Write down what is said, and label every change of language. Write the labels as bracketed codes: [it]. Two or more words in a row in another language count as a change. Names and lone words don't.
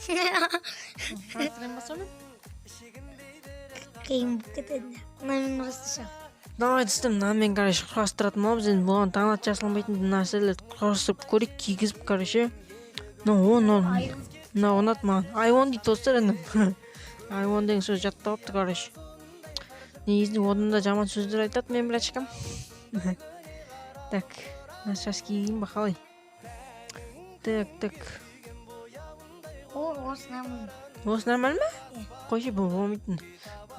[kk] Құрастырайын ба соны? Қиын болып кетеді. Намен құрастырсам. Давай достар, мынамен, короче, құрастыратын боламыз. Енді бұған таңдат жасалмайтын нәрселерді құрастырып көрейік, кигізіп, короче. Мынау ұнады маған. [en] I want [kk] дейді достар енді. [en] I want [kk] деген сөз жаттапты, короче. Негізінде одан да жаман сөздер айтады, мен білачкам. Так, шаш киейін ба, қалай? Так. Осы нормально. Осы нормально ма? Қойшы, бұл болмайтын.